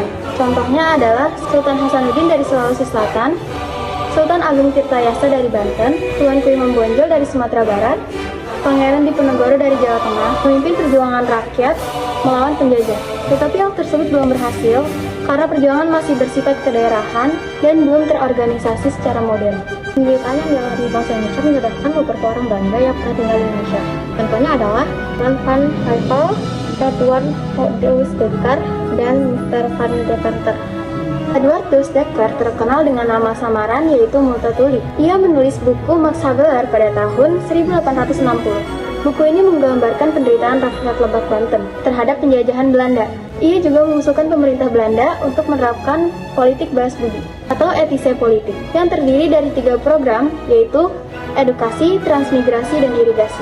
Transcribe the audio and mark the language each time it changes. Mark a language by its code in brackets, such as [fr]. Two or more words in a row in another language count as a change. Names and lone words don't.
[id] Contohnya adalah Sultan Hasanuddin dari Sulawesi Selatan, Sultan Agung Tirtayasa dari Banten, Tuan Ku Imam Bonjol dari Sumatera Barat, Pangeran Diponegoro dari Jawa Tengah, memimpin perjuangan rakyat melawan penjajah. Tetapi hal tersebut belum berhasil karena perjuangan masih bersifat kedaerahan dan belum terorganisasi secara modern. Penderitaan yang dialami bangsa Indonesia menyebabkan beberapa orang Belanda yang pernah tinggal di Indonesia. Contohnya adalah Jan van Eyck, Edward Douws Dekker, dan Mr. van Deventer. Edward Douws Dekker terkenal dengan nama samaran yaitu Multatuli. Ia menulis buku Max Havelaar pada tahun 1860. Buku ini menggambarkan penderitaan rakyat Lebak Banten terhadap penjajahan Belanda. Ia juga mengusulkan pemerintah Belanda untuk menerapkan politik balas budi atau etise politik yang terdiri dari 3 program yaitu edukasi, transmigrasi, dan irigasi.